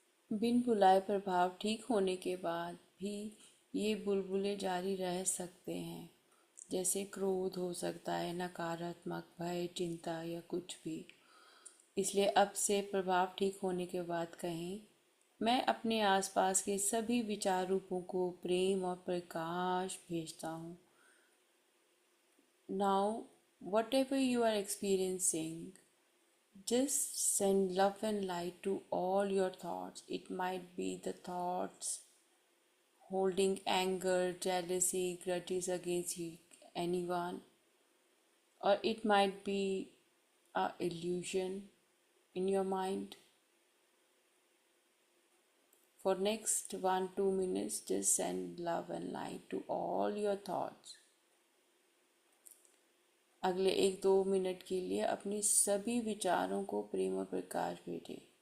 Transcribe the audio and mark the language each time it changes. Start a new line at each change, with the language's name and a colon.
Hindi: बिन बुलाए प्रभाव ठीक होने के बाद भी ये बुलबुले जारी रह सकते हैं, जैसे क्रोध हो सकता है, नकारात्मक भय, चिंता या कुछ भी। इसलिए अब से प्रभाव ठीक होने के बाद कहें, मैं अपने आसपास के सभी विचार रूपों को प्रेम और प्रकाश भेजता हूँ।
English: Now whatever you are experiencing, just send love and light to all your thoughts. It might be the thoughts holding anger, jealousy, grudges against anyone, or it might be a illusion in your mind. For next 1-2 minutes, just send love and light to all your thoughts.
Hindi: अगले 1-2 minute के लिए अपनी सभी विचारों को प्रेम और प्रकाश भेजें।